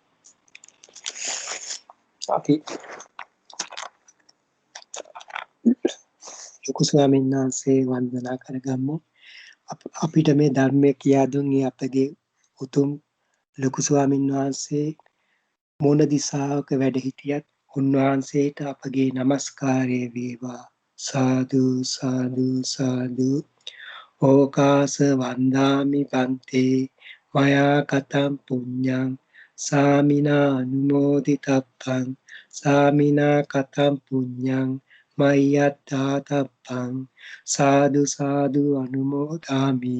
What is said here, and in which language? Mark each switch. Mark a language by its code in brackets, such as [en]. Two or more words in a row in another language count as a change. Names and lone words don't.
[si] අපි ලොකු ස්වාමීන් වහන්සේ වන්දනා කරගමු. අපිට මේ ධර්මය කියා දුන්නේ අපගේ උතුම් ලොකු ස්වාමීන් වහන්සේ මොන දිසාවක වැඩ හිටියත් උන්වහන්සේට අපගේ নমස්කාරය වේවා. [pi] සාදු සාදු සාදු. ඕකාස වන්දාමි පන්තේ මයා කතම් පුඤ්ඤං සාමිනා අනුමෝදිතප්පං සාමිනා කතම් පුඤ්ඤං මය්‍යත්තාතප්පං සාදු සාදු අනුමෝදාමි.